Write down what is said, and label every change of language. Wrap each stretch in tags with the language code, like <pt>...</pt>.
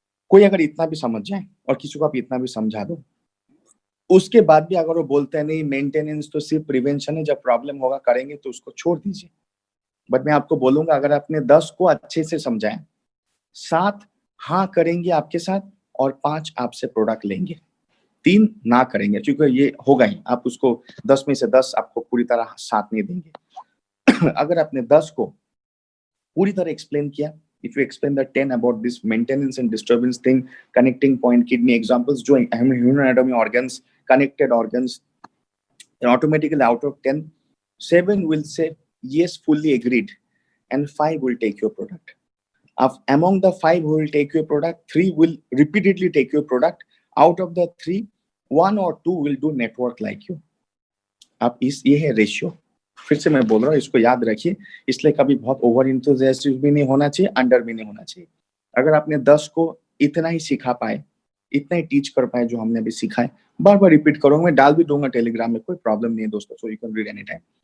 <hi>कोई अगर इतना भी समझ जाए और किसी को आप इतना भी समझा दो, उसके बाद भी अगर वो बोलते हैं नहीं मेंटेनेंस तो सिर्फ प्रिवेंशन है, जब प्रॉब्लम होगा करेंगे, तो उसको छोड़ दीजिए। बट मैं आपको बोलूंगा, अगर आपने 10 को अच्छे से समझाया, 7 हाँ करेंगे आपके साथ और 5 आपसे प्रोडक्ट लेंगे, 3 ना करेंगे, क्योंकि ये होगा ही, आप उसको 10 में से 10 आपको पूरी तरह साथ नहीं देंगे। अगर आपने 10 को पूरी तरह एक्सप्लेन किया,</hi> <en>if you explain the 10 about this maintenance and disturbance thing, connecting point, kidney examples, जो human anatomy organs, connected organs, and automatically out of 10, 7 will say yes, fully agreed, and 5 will take your product. Among the 5 who will take your product, 3 will repeatedly take your product. Out of the 3, 1 or 2 will do network like you.</en> <hi>आप ये है ratio. फिर से मैं बोल रहा हूँ, इसको याद रखिए, इसलिए कभी बहुत ओवर इंथुसियास्टिक भी नहीं होना चाहिए, अंडर भी नहीं होना चाहिए। अगर आपने 10 को इतना ही सिखा पाए, इतना ही टीच कर पाए जो हमने अभी सीखा है, बार बार रिपीट करूंगा, मैं डाल भी दूंगा टेलीग्राम में, कोई प्रॉब्लम नहीं है दोस्तों,</hi> <en>So you can read any time.</en>